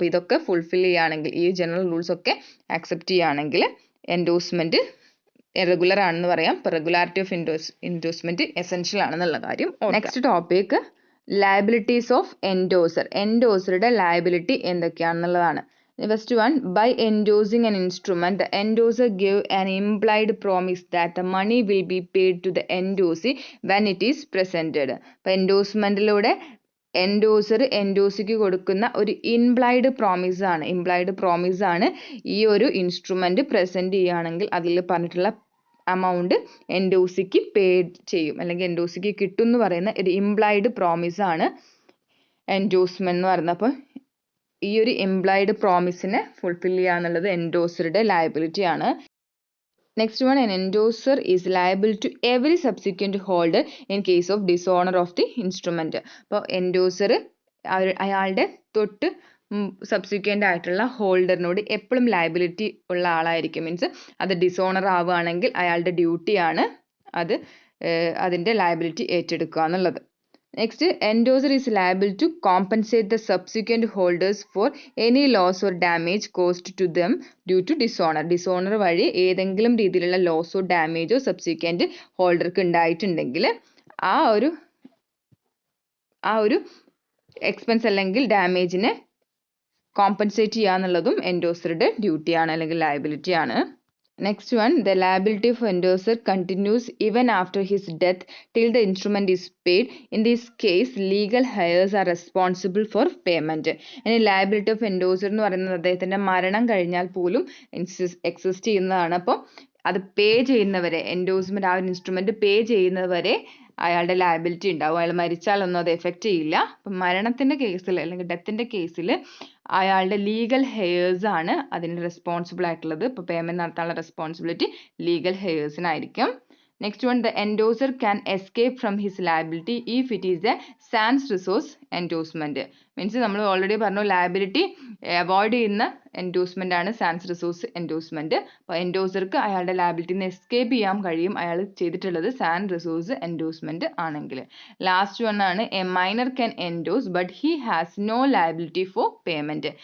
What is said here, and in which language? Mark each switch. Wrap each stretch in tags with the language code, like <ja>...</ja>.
<ml>അപ്പോൾ ഇതൊക്കെ ഫുൾഫിൽ ചെയ്യുകയാണെങ്കിൽ, ഈ ജനറൽ റൂൾസ് ഒക്കെ അക്സെപ്റ്റ് ചെയ്യുകയാണെങ്കിൽ എൻഡോഴ്സ്മെന്റ് റെഗുലർ ആണെന്ന് പറയാം. അപ്പോൾ റെഗുലാരിറ്റി ഓഫ് എൻഡോഴ്സ്മെന്റ് എസെൻഷ്യൽ ആണെന്നുള്ള കാര്യം. Next topic, liabilities of endorser. എൻഡോസറുടെ liability എന്തൊക്കെയാണെന്നുള്ളതാണ്.</ml> <en>First one, by endorsing an instrument, the endorser gave an implied promise that the money will be paid to the endorsee when it is presented.</en> <ml>അപ്പോൾ എൻഡോഴ്സ്മെന്റിലൂടെ endorser എൻഡോസിക്ക് കൊടുക്കുന്ന ഒരു implied promise ആണ് ഈ ഒരു instrument present ചെയ്യുകയാണെങ്കിൽ അതിൽ പറഞ്ഞിട്ടുള്ള amount എൻഡോസിക്ക് paid ചെയ്യും അല്ലെങ്കിൽ എൻഡോസിക്ക് കിട്ടും എന്ന് പറയുന്ന ഒരു ഇംപ്ലൈഡ് പ്രോമിസ് ആണ് എൻഡോഴ്സ്മെന്റ് എന്ന് പറയുന്നത്. അപ്പോൾ ഈ ഒരു ഇംപ്ലൈഡ് പ്രോമിസിനെ ഫുൾഫിൽ ചെയ്യുക എന്നുള്ളത് എൻഡോസറുടെ ലയബിലിറ്റി ആണ്.</ml> <en>Next one, an endorser is liable to every subsequent holder in case of dishonor of the instrument.</en> <ml>അപ്പോൾ എൻഡോസർ അയാളുടെ തൊട്ട് സബ്സിക്വൻ്റ് ആയിട്ടുള്ള ഹോൾഡറിനോട് എപ്പോഴും ലയബിലിറ്റി ഉള്ള ആളായിരിക്കും. മീൻസ് അത് ഡിസോണർ ആവുകയാണെങ്കിൽ അയാളുടെ ഡ്യൂട്ടിയാണ് അതിൻ്റെ ലയബിലിറ്റി ഏറ്റെടുക്കുക എന്നുള്ളത്.</ml> <en>Next, endorser is liable to compensate the subsequent holders for any loss or damage caused to them due to dishonor.</en> <ml>Dishonor വഴി ഏതെങ്കിലും രീതിയിലുള്ള ലോസോ ഡാമേജോ സബ്സിക്വന്റ് ഹോൾഡർക്ക് ഉണ്ടായിട്ടുണ്ടെങ്കിൽ ആ ഒരു എക്സ്പെൻസ് അല്ലെങ്കിൽ ഡാമേജിനെ കോമ്പൻസേറ്റ് ചെയ്യുക എന്നുള്ളതും എൻഡോസറുടെ ഡ്യൂട്ടിയാണ് അല്ലെങ്കിൽ ലയബിലിറ്റി ആണ്.</ml> <en>Next one, the liability of endorser continues even after his death till the instrument is paid. In this case, legal heirs are responsible for payment. And liability of endorser</en> <ml>എന്ന് പറയുന്നത് അദ്ദേഹത്തിന്റെ മരണം കഴിഞ്ഞാൽ പോലും എക്സിസ്റ്റ് ചെയ്യുന്നതാണ്. അപ്പോൾ അത് പേ ചെയ്യുന്നവരെ, എൻഡോഴ്സ്മെന്റ് ആ ഒരു ഇൻസ്ട്രുമെന്റ് പേ ചെയ്യുന്നവരെ അയാളുടെ ലയബിലിറ്റി ഉണ്ടാവും. അയാൾ മരിച്ചാലൊന്നും അത് എഫക്റ്റ് ചെയ്യില്ല. അപ്പം മരണത്തിന്റെ കേസിൽ അല്ലെങ്കിൽ ഡെത്തിന്റെ കേസിൽ അയാളുടെ ലീഗൽ ഹെയേഴ്സ് ആണ് അതിന് റെസ്പോൺസിബിൾ ആയിട്ടുള്ളത്. ഇപ്പോൾ പേയ്മെന്റ് നടത്താനുള്ള responsibility legal ഹെയേഴ്സിനായിരിക്കും.</ml> <en>Next one, the endorser can escape from his liability if it is a sans resource endorsement.</en> <ml>Means നമ്മൾ ഓൾറെഡി പറഞ്ഞു ലയബിലിറ്റി അവോയ്ഡ് ചെയ്യുന്ന എൻഡോഴ്സ്മെന്റ് ആണ് സാൻസ് റിസോഴ്സ് എൻഡോഴ്സ്മെന്റ്. അപ്പോൾ എൻഡോഴ്സർക്ക് അയാളുടെ ലയബിലിറ്റിന്ന് എസ്കേപ്പ് ചെയ്യാൻ കഴിയും അയാൾ ചെയ്തിട്ടുള്ളത് സാൻ റിസോഴ്സ് എൻഡോഴ്സ്മെന്റ് ആണെങ്കിൽ.</ml> <en>Last one ആണ്, a minor can endorse but he has no liability for payment.</en>